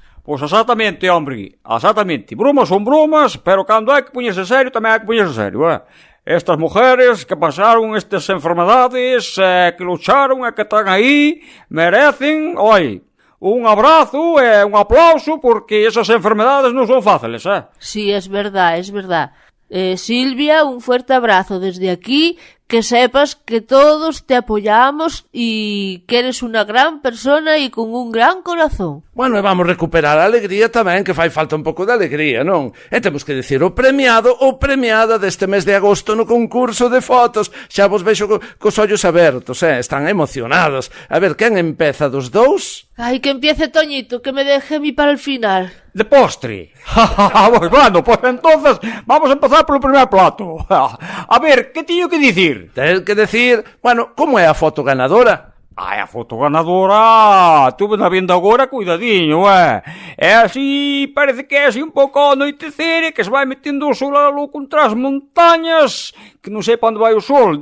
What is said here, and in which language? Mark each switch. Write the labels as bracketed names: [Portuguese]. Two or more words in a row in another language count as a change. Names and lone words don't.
[Galician] Pois exactamente, hombre, exactamente. Brumas son brumas, pero cando hai que poñerse serio, tamén hai que poñerse serio, [Spanish] Estas mujeres [Galician] que pasaron estas enfermedades, que lucharon e que están aí, merecen, un abrazo e un aplauso, porque esas enfermedades non son fáciles, [Spanish] Sí, es verdad, es verdad. Silvia, un fuerte abrazo desde aquí, que sepas que todos te apoyamos y que eres una gran persona y con un gran corazón. Bueno, [Galician] e vamos recuperar a alegría tamén, que fai falta un pouco de alegría, non? E temos que dicir o premiado ou premiada deste mes de agosto no concurso de fotos. Xa vos vexo cos ollos abertos, están emocionados. A ver, quen empeza dos dous? [Spanish] Ay, que empiece Toñito, que me deje a mí para el final. De postre. Bueno, pues entonces vamos a empezar polo primer plato. [Galician] A ver, que teño que dicir? Ten que decir, bueno, como é a foto ganadora? Ai, a foto ganadora, tuve na venda agora, cuidadiño, É así, parece que é así un pouco ao anoitecer, que se vai metendo o sol algo contra as montañas, que non sei pa onde vai o sol.